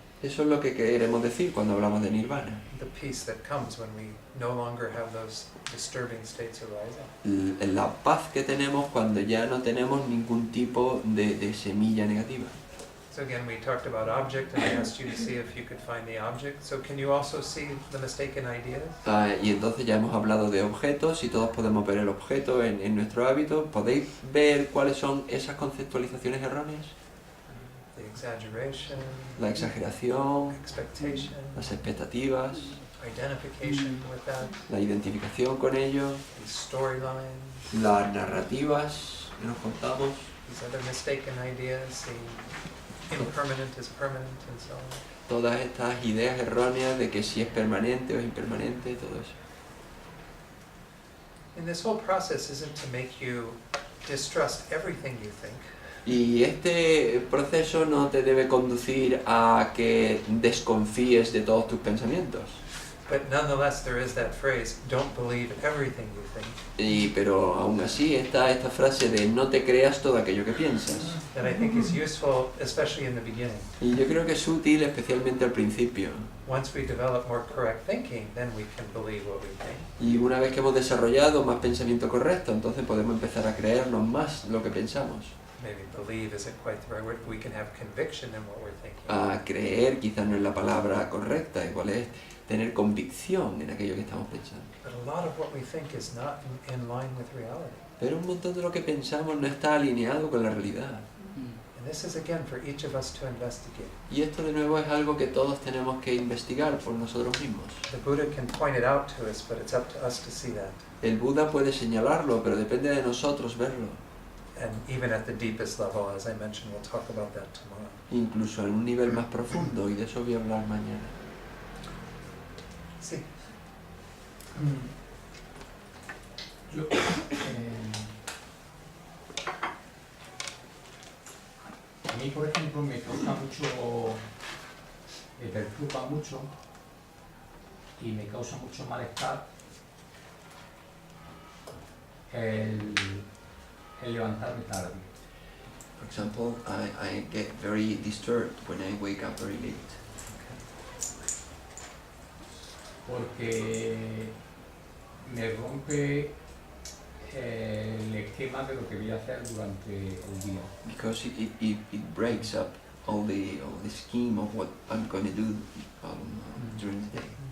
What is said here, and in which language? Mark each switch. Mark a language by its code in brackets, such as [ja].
[es] Eso es lo que queremos decir cuando hablamos de nirvana. [en] The peace that comes when we no longer have those disturbing states arising. [es] La paz que tenemos cuando ya no tenemos ningún tipo de semilla negativa. [en] So again, we talked about object, and I asked you to see if you could find the object. So can you also see the mistaken ideas? [es] Y entonces ya hemos hablado de objetos y todos podemos ver el objeto en nuestro hábito. ¿Podéis ver cuáles son esas conceptualizaciones erróneas? [en] The exaggeration, [es] La exageración, [en] expectation, [es] las expectativas, [en] identification with that, [es] la identificación con ello, [en] these storylines, [es] las narrativas que nos contamos, [en] these other mistaken ideas, the impermanent is permanent, and so on. [es] todas estas ideas erróneas de que si es permanente o es impermanente, todo eso. [en] And this whole process isn't to make you distrust everything you think. [es] Y este proceso no te debe conducir a que desconfíes de todos tus pensamientos. [en] But nonetheless, there is that phrase, don't believe everything you think. [es] Pero aún así está esta frase de no te creas todo aquello que piensas. [en] That I think is useful, especially in the beginning. [es] Y yo creo que es útil especialmente al principio. [en] Once we develop more correct thinking, then we can believe what we think. [es] Y una vez que hemos desarrollado más pensamiento correcto, entonces podemos empezar a creernos más lo que pensamos. [en] Maybe believe isn't quite the right word. We can have conviction in what we're thinking. [es] A creer quizás no es la palabra correcta, igual es tener convicción en aquello que estamos pensando. [en] But a lot of what we think is not in line with reality. [es] Pero un montón de lo que pensamos no está alineado con la realidad. [en] And this is again for each of us to investigate. [es] Y esto de nuevo es algo que todos tenemos que investigar por nosotros mismos. [en] The Buddha can point it out to us, but it's up to us to see that. [es] El Buda puede señalarlo, pero depende de nosotros verlo. [en] And even at the deepest level, as I mentioned, we'll talk about that tomorrow. [es] Incluso en un nivel más profundo, y de eso voy a hablar mañana. Sí. Yo, a mí, por ejemplo, me causa mucho, me perturba mucho y me causa mucho malestar el levantarme tarde. [en] For example, I get very disturbed when I wake up very late. [es] Porque me rompe el esquema de lo que voy a hacer durante el día. [en] Because it breaks up all the scheme of what I'm going to do during the day.